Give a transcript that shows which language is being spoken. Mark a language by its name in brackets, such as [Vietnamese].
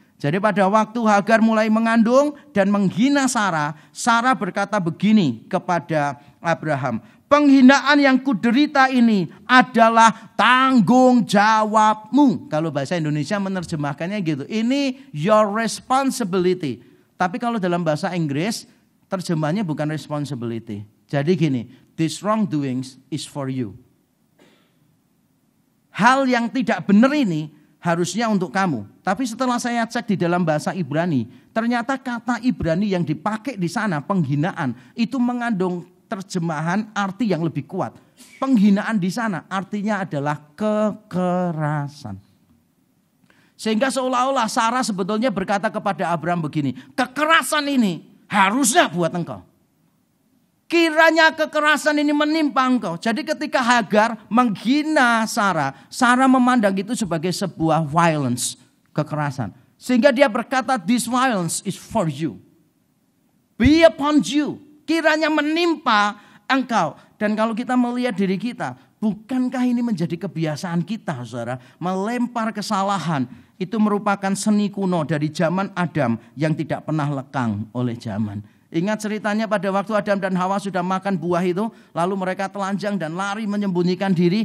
[Indonesian] Jadi pada waktu Hagar mulai mengandung dan menghina Sarah, Sarah berkata begini kepada Abraham, penghinaan yang kuderita ini adalah tanggung jawabmu. Kalau bahasa Indonesia menerjemahkannya gitu, ini [English] your responsibility. [Indonesian] Tapi kalau dalam bahasa Inggris, terjemahnya bukan responsibility. Jadi gini, [English] this wrongdoings is for you. [Indonesian] Hal yang tidak benar ini harusnya untuk kamu. Tapi setelah saya cek di dalam bahasa Ibrani, ternyata kata Ibrani yang dipakai di sana, penghinaan, itu mengandung terjemahan arti yang lebih kuat. Penghinaan di sana artinya adalah kekerasan. Sehingga seolah-olah Sarah sebetulnya berkata kepada Abraham begini, kekerasan ini harusnya buat engkau. Kiranya kekerasan ini menimpa engkau. Jadi ketika Hagar menghina Sarah, Sarah memandang itu sebagai sebuah violence, kekerasan. Sehingga dia berkata, [English] this violence is for you. Be upon you. [Indonesian] Kiranya menimpa engkau. Dan kalau kita melihat diri kita, bukankah ini menjadi kebiasaan kita, saudara? Melempar kesalahan. Itu merupakan seni kuno dari zaman Adam yang tidak pernah lekang oleh zaman. Ingat ceritanya pada waktu Adam dan Hawa sudah makan buah itu, lalu mereka telanjang dan lari menyembunyikan diri.